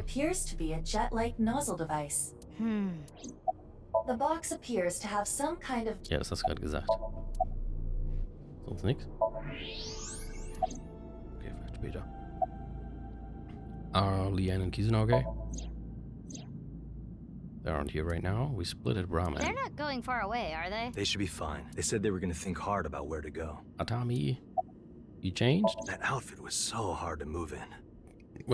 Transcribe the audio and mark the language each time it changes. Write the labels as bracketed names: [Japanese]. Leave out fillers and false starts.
[English] appears to be a jet-like nozzle device. The box appears to have some kind of... [German] Ja, das hast du gerade gesagt. Sonst nix? Okay, vielleicht später. [English] Are Leanne and Kizuna okay? They aren't here right now. We split at Brahman. They're not going far away, are they? They should be fine. They said they were gonna think hard about where to go. Atami, you changed? That outfit was so hard to move in.